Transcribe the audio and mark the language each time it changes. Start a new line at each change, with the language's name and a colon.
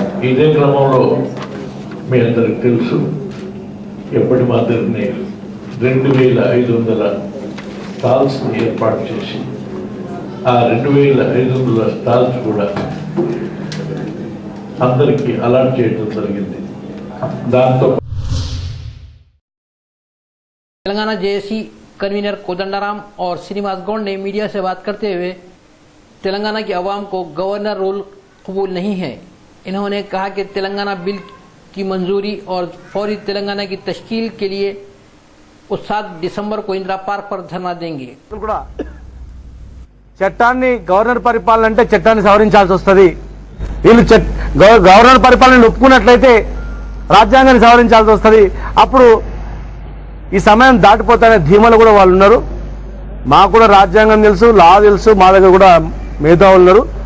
Telugu: ఇదే క్రమంలో మీ అందరికి తెలుసు, ఎప్పటి మాదిరిని 2500 స్టాల్స్ని ఏర్పాటు చేసి ఆ 2500 స్టాల్స్ కూడా అందరికీ అలాట్ చేయడం జరిగింది. దాంతో
Hindi: तेलंगाना जेएसी कन्वीनर कोदंडाराम और श्रीनिवास गौड़ ने मीडिया से बात करते हुए तेलंगाना की आवाम को गवर्नर रोल कबूल नहीं है। इन्होंने कहा कि तेलंगाना बिल की मंजूरी और फौरी तेलंगाना की तश्कील के लिए 7 दिसंबर को इंदिरा पार्क पर धरना देंगे।
Telugu: చట్టాన్ని గవర్నర్ పరిపాలన అంటే చట్టాన్ని సవరించాల్సి వస్తుంది. వీళ్ళు గవర్నర్ పరిపాలన ఒప్పుకున్నట్లయితే రాజ్యాంగాన్ని సవరించాల్సి వస్తుంది. అప్పుడు ఈ సమయం దాటిపోతానే ధీమలు కూడా వాళ్ళు ఉన్నారు. మాకు కూడా రాజ్యాంగం తెలుసు, లా తెలుసు, మా దగ్గర కూడా మేధావులు ఉన్నారు.